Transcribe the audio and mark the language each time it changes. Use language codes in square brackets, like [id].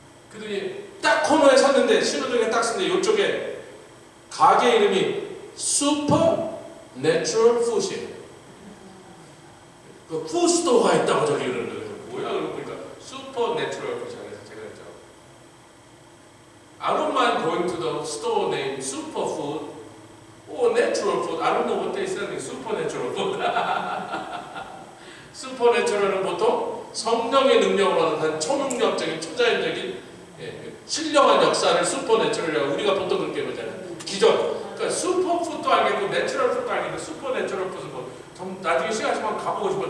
[ko] 그랬더니 딱 코너에 섰는데, 신호등에 딱 섰는데 이쪽에 가게 이름이 슈퍼 내추럴 푸시예요. 그 푸스토어가 있다고 저기 그러는 거예요. 뭐야? 그러고 보니까 슈퍼 내추럴 푸시라고 해서 제가 했죠. [en] I don't mind going to the store named Superfood or Natural Food. I don't know what they say. Supernatural Food. [ko] 슈퍼내추럴은 보통 성령의 능력으로 나타난 초능력적인, 초자연적인, 신령한 역사를 슈퍼내추럴이라고 우리가 보통 그렇게 보잖아요. 기적. 그러니까 슈퍼푸드도 알겠고 내추럴 푸드도 알겠고 슈퍼내추럴 푸드는 뭐 좀 나중에 시간 있으면 가보고 싶어.